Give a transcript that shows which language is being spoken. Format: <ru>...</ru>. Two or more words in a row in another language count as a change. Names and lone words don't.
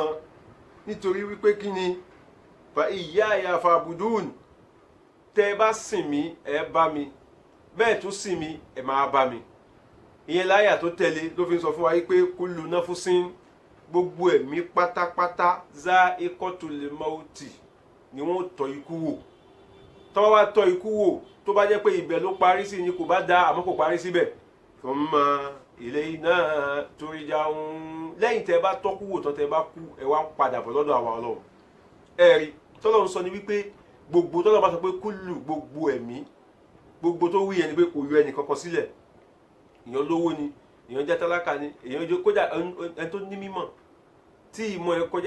<yo>nítorí wípé kí ni</yo> <ar>فإياي فاعبدون,</ar> <yo>tẹ́ bá sìn mí ẹ bá mi, bẹ́ẹ̀ tún sìn mí ẹ máa bá mi. ìyẹn láyà tó tẹ̀lé ló fi ń sọ fún wa yìí pé</yo> <ar>كل نفس,</ar> <yo>gbogbo ẹ̀mí pátápátá</yo> <ar>ذائقة الموت</ar> <yo>ni wọ́n tọ́ ikú wò. tọ́ wá tọ́ ikú wò tó bá jẹ́ pé ibẹ̀ ló parí sí ni kò bá dá, àmọ́ kò parí síbẹ̀.</yo> <ar>ثم إلينا ترجعون,</ar> <yo>lẹ́yìn tẹ́ bá tọ́kú wò tán tẹ́ bá kú ẹ wá padà bọ̀ lọ́dọ̀ àwa Ọlọ́run. ẹ̀rí tọ́lọ́run sọ ni wípé gbogbo tọ́lọ́run bá sọ pé kullu, gbogbo ẹ̀mí, gbogbo tó wí yẹn ni pé kò yọ ẹnì kankan sílẹ̀. èèyàn lówó ni, èèyàn jẹ́ tálákà ni, èèyàn jẹ́ kódà ẹni tó ní mímọ̀ tí ìmọ̀ ẹ kọjá.</yo>